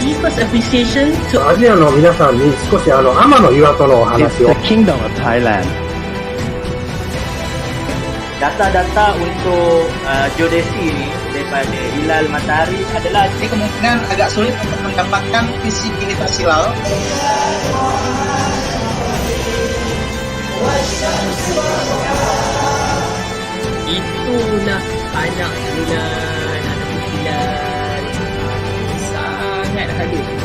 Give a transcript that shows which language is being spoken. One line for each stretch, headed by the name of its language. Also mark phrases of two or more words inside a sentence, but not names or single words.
English: Deepest appreciation to
Japanese: アジアの皆さんに少し天岩戸のお話を。
English: The Kingdom of Thailand.
Malay: data-data untuk geodesi ini daripada hilal matahari adalah Ini kemungkinan agak sulit untuk mendapatkan visibilitas hilal. itu nak anak bulan, anak bulan sangat halus.